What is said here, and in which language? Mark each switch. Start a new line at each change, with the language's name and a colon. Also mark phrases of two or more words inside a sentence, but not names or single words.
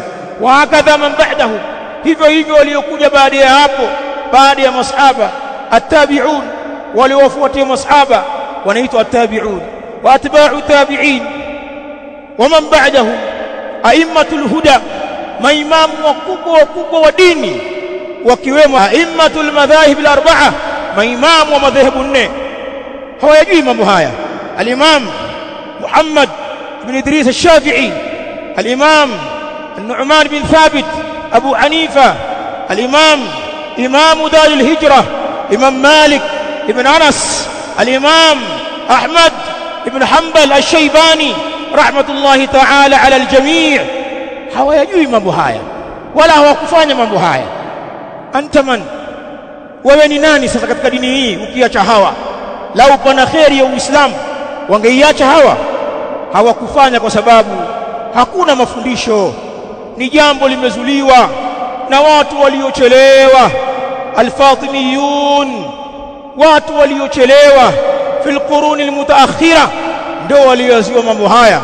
Arabic: وهكذا من بعده,
Swahili: hivyo hivyo waliokuja baada ya hapo, baada ya masahaba, at-tabi'un, waliofuatia masahaba wanaitwa at-tabi'un,
Arabic: وأتباع التابعين ومن بعده أئمة الهدى,
Swahili: maimamu wakubwa wa dini, wakiwemo
Arabic: أئمة المذاهب الأربعة,
Swahili: maimamu wa madhehebu nne. Hawajui mambo haya.
Arabic: الإمام محمد بن إدريس الشافعي الإمام النعمان بن ثابت أبو حنيفة، الإمام إمام دار الهجرة إمام مالك ابن أنس، الإمام أحمد ابن حنبل الشيباني رحمة الله تعالى على الجميع.
Swahili: hawayajui mambo haya wala hawakufanya mambo haya.
Arabic: أنت من,
Swahili: wewe ni nani sasa katika dini hii ukiacha hawa? Lau pana kheri ya Uislamu wangeiacha hawa? Hawakufanya kwa sababu hakuna mafundisho, ni jambo limezuliwa na watu waliochelewa, al-Fatimiyun, watu waliochelewa
Arabic: في القرون المتأخرة
Swahili: ndio walioziwa mambo haya.